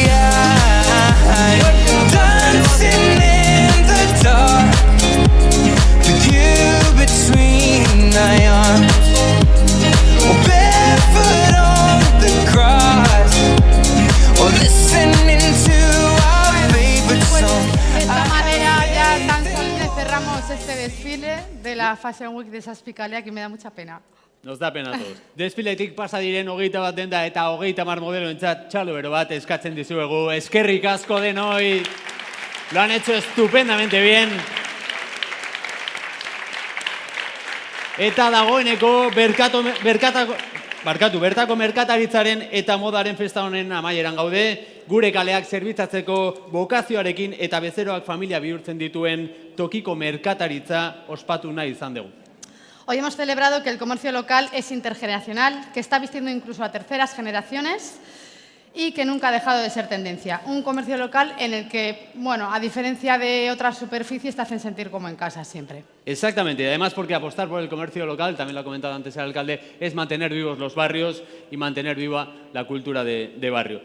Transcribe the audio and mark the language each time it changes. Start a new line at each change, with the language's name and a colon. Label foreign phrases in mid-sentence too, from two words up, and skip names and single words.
English: I'm dancing in the dark with you between my arms, or barefoot on the grass, or listening to our favorite song.
Spanish: De esta manera ya tan solemne cerramos este desfile de la Fashion Week de Saspicalea, que me da mucha pena. Nos da pena a todos.
Basque: Desfiletik pasa diren 21 denda eta 30 modeloentzat txalo bero bat eskatzen dizuegu. Eskerrik asko denoi.
Spanish: Lo han hecho estupendamente bien.
Basque: Eta dagoeneko bertako merkataritzaren eta modaren festa honen amaieran gaude, gure kaleak zerbitzatzeko bokazioarekin eta bezeroak familia bihurtzen dituen tokiko merkataritza ospatu nahi izan dugu.
Spanish: Hoy hemos celebrado que el comercio local es intergeneracional, que está vistiendo incluso a terceras generaciones y que nunca ha dejado de ser tendencia. Un comercio local en el que, bueno, a diferencia de otras superficies, te hacen sentir como en casa siempre. Exactamente, y además porque apostar por el comercio local, también lo ha comentado antes el alcalde, es mantener vivos los barrios y mantener viva la cultura de barrio.